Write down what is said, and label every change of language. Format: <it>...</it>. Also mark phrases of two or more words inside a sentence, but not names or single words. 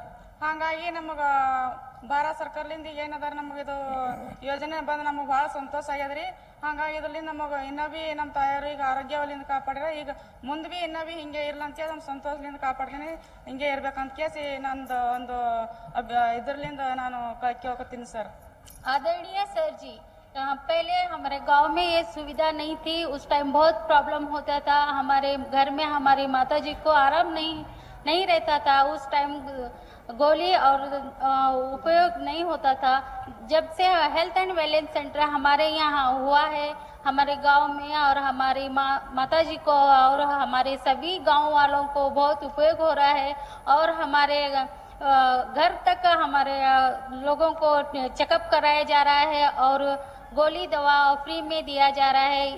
<kn>ಹಾಗಾಗಿ ನಮಗೆ ಭಾರತ ಸರ್ಕಾರದಿಂದ ಏನದಾರ ನಮಗೆ ಇದು ಯೋಜನೆ ಬಂದು ನಮಗೆ ಭಾಳ ಸಂತೋಷ ಆಗ್ಯದ್ರಿ। ಹಾಗಾಗಿ ಇದರಿಂದ ನಮಗೆ ಇನ್ನೂ ಭೀ ನಮ್ಮ ತಾಯಿಯವ್ರಿಗೆ ಆರೋಗ್ಯವಲ್ಲಿಂದ ಕಾಪಾಡ್ರೆ ಈಗ ಮುಂದೆ ಭೀ ಇನ್ನೂ ಭೀ ಹಿಂಗೆ ಇರಲ್ಲ ಅಂತೇಳಿ ನಮ್ಮ ಸಂತೋಷದಿಂದ ಕಾಪಾಡ್ತೀನಿ, ಹಿಂಗೆ ಇರ್ಬೇಕಂತ ಕೇಸಿ ನಂದು ಒಂದು ಇದರಲ್ಲಿಂದ ನಾನು ಕೇಳ್ಕೊತೀನಿ ಸರ್।</kn> <hi>आदरणीय सर जी, पहले हमारे गांव में ये सुविधा नहीं थी। उस टाइम बहुत प्रॉब्लम होता था, हमारे घर में हमारी माता जी को आराम नहीं रहता था। उस टाइम गोली और उपयोग नहीं होता था। जब से</hi> <en>Health and Wellness Centre</en> <hi>हमारे यहाँ हुआ है, हमारे गांव में और हमारी माता जी को और हमारे सभी गांव वालों को बहुत उपयोग हो रहा है और हमारे घर तक हमारे लोगों को चेकअप कराया जा रहा है और गोली दवा फ्री में दिया जा रहा है।</hi>